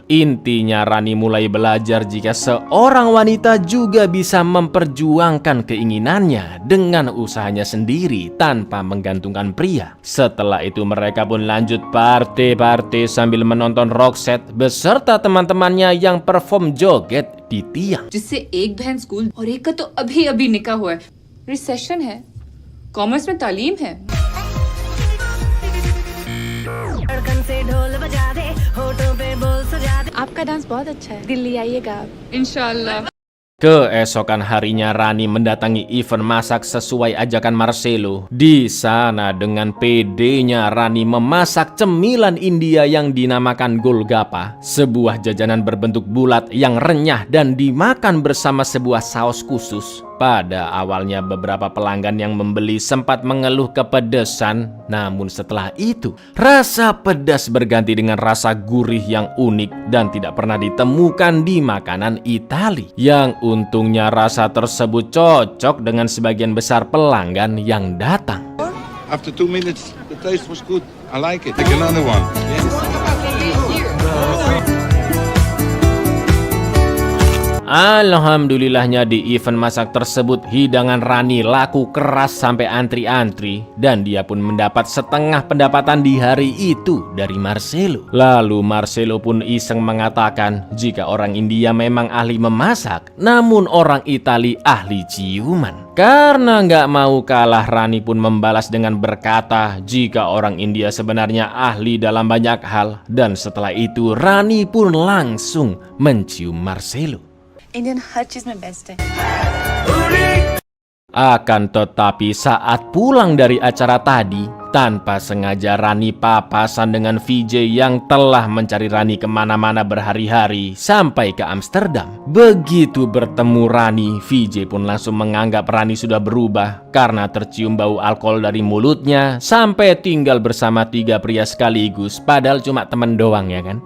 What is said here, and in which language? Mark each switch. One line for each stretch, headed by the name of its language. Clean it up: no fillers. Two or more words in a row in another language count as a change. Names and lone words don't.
Indonesian: Intinya Rani mulai belajar jika seorang wanita juga bisa memperjuangkan keinginannya dengan usahanya sendiri tanpa menggantungkan pria. Setelah itu mereka pun lanjut party sambil menonton Roxette beserta teman-temannya yang perform joget di tiang.
Hindi: जिससे एक बहन स्कूल और एक का तो अभी निकाह हुआ है. रिसेशन है, कॉमर्स में तालीम है. आपका डांस बहुत अच्छा है. दिल्ली आइएगा आप.
Arabic: إن شاء الله.
Indonesian: Keesokan harinya Rani mendatangi event masak sesuai ajakan Marcelo. Di sana dengan pedenya Rani memasak cemilan India yang dinamakan Golgappa, sebuah jajanan berbentuk bulat yang renyah dan dimakan bersama sebuah saus khusus. Pada awalnya beberapa pelanggan yang membeli sempat mengeluh kepedesan, namun setelah itu rasa pedas berganti dengan rasa gurih yang unik dan tidak pernah ditemukan di makanan Itali. Yang untungnya rasa tersebut cocok dengan sebagian besar pelanggan yang datang.
English: After 2 minutes, the taste was good. I like it. Take another one.
Indonesian: Alhamdulillahnya di event masak tersebut hidangan Rani laku keras sampai antri-antri dan dia pun mendapat setengah pendapatan di hari itu dari Marcelo. Lalu Marcelo pun iseng mengatakan jika orang India memang ahli memasak, namun orang Itali ahli ciuman. Karena nggak mau kalah, Rani pun membalas dengan berkata jika orang India sebenarnya ahli dalam banyak hal, dan setelah itu Rani pun langsung mencium Marcelo.
Hindi: इंडियन हर चीज में बेस्ट है.
Indonesian: Akan tetapi saat pulang dari acara tadi, Tanpa sengaja Rani papasan dengan VJ yang telah mencari Rani kemana-mana berhari-hari sampai ke Amsterdam. Begitu bertemu Rani, VJ pun langsung menganggap Rani sudah berubah karena tercium bau alkohol dari mulutnya sampai tinggal bersama 3 pria sekaligus, padahal cuma temen doang ya kan.